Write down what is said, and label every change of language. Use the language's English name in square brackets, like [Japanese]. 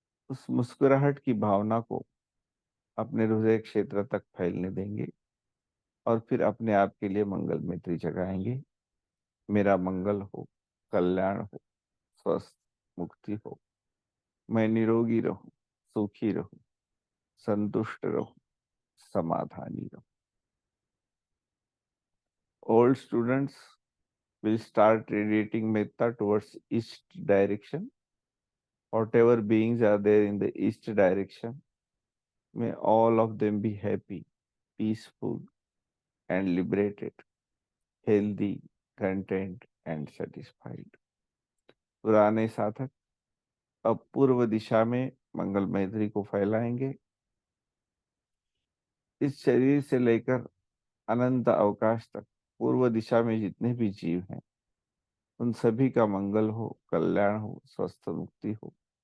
[Hindi] उस मुस्कुराहट की भावना को अपने हृदय क्षेत्र तक फैलने देंगे और फिर अपने आप के लिए मंगल मैत्री जगाएंगे. मेरा मंगल हो, कल्याण हो, स्वस्थ मुक्ति हो, मैं निरोगी रहूं, सुखी रहूं, संतुष्ट रहूं, समाधानी रहूं. [English] Old students will start radiating metta towards east direction. Whatever beings are there in the east direction, may all of them be happy, peaceful, and liberated, healthy, content and satisfied. [Hindi] पुराने साधक अब पूर्व दिशा में मंगल मैत्री को फैलाएंगे। इस शरीर से लेकर अनंत अवकाश तक पूर्व दिशा में जितने भी जीव हैं, उन सभी का मंगल हो, कल्याण हो, स्वस्थ मुक्ति हो।